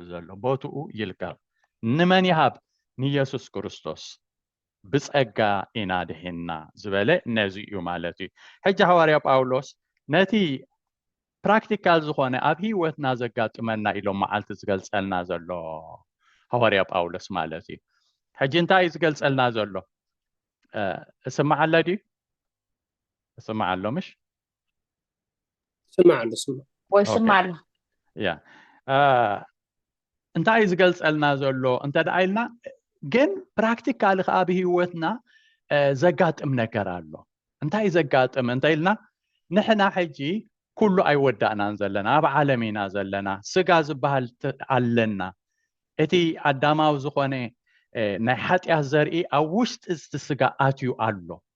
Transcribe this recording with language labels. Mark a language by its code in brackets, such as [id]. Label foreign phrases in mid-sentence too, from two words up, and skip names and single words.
[ti] ዘሎ ቦትኡ ይልቀቕ ንመን ይሃብ ንኢየሱስ ክርስቶስ ብጸጋ ኢና ድሒንና ዝበለ ነዚ እዩ ማለት እዩ ሕጂ ሐዋርያ ጳውሎስ ነቲ ፕራክቲካል ዝኾነ ኣብ ህይወትና ዘጋጥመና ኢሎም መዓልቲ ዝገልጸልና ዘሎ ሐዋርያ ጳውሎስ ማለት እዩ ሕጂ እንታይ ዝገልጸልና ዘሎ እስማዕ ኣሎ ድዩ [ar] اسمع له مش سمع له ويسمع له [ti] يا እንታይ ዝገልጸልና ዘሎ እንተ ደኣይልና ግን ፕራክቲካሊ ኣብ ህይወትና ዘጋጥም ነገር ኣሎ እንታይ ዘጋጥም እንተይልና ንሕና ሕጂ ኩሉ ኣይወዳእናን ዘለና ኣብ ዓለም ኢና ዘለና ስጋ ዝበሃል ኣለና እቲ ኣዳማዊ ዝኾነ ናይ ሓጢኣት ዘርኢ ኣብ ውሽጢ እቲ ስጋ ኣትዩ ኣሎ